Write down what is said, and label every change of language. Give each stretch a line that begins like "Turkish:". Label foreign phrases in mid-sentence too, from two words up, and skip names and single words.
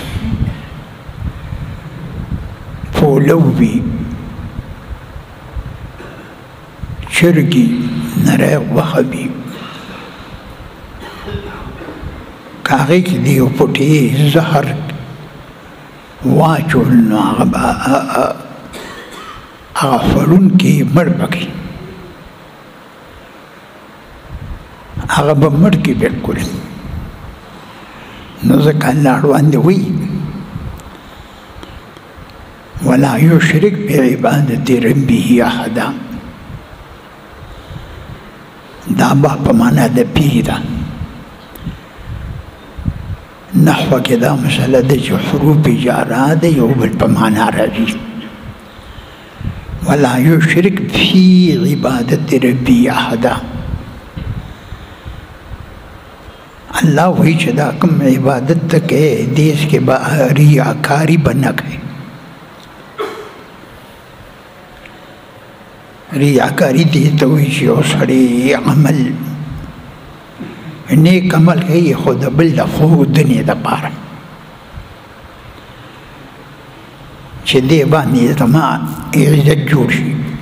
Pashto: پولو وي چرګي نری غوښه وي که هغې کې د یو پوټې زهر واچول نو هغه به هغه خوړونکي مړ به کړي هغه به مړ کړي بلکل. نو ځکه الله اړوند وایي
Arabic: ولا یشرک بعبادة ربه احدا.
Pashto: دا با په معنا د پی ده. نحوه کې دا مسله ده چې حروف جاره ده یو بل په معنا راځي.
Arabic: ولا یشرک فی عبادة ربه احدا.
Pashto: الله وایي چې دا کوم عبادت ته کوې دې کې به ریاکاري به نه کوې. ریاکاري دې ته وایي چې یو سړی عمل نیک عمل کوي خو د بل د ښودنې دپاره چې دې باندې زما عزت جوړ شي.